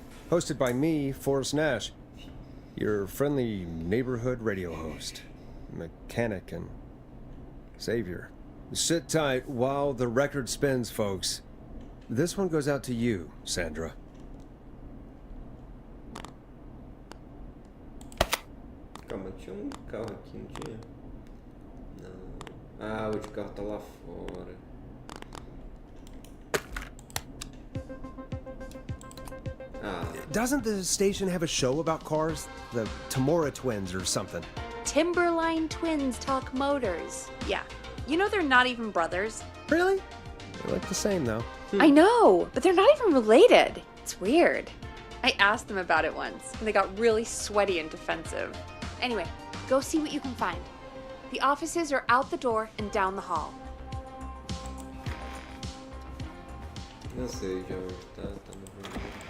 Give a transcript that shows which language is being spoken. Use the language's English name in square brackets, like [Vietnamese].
[English] Hosted by me, Forrest Nash, your friendly neighborhood radio host, mechanic and savior. Sit tight while the record spins, folks. This one goes out to you, Sandra. [Portuguese] Calma, tinha carro aqui, não tinha? Não. Ah, o de carro tá lá fora. [English] Doesn't the station have a show about cars? The Tamora twins or something? Timberline twins talk motors. Yeah. You know they're not even brothers. Really? They look the same, though. I know, but they're not even related. It's weird. I asked them about it once, and they got really sweaty and defensive. Anyway, go see what you can find. The offices are out the door and down the hall. [Portuguese] Não sei de onde tá no vermelho.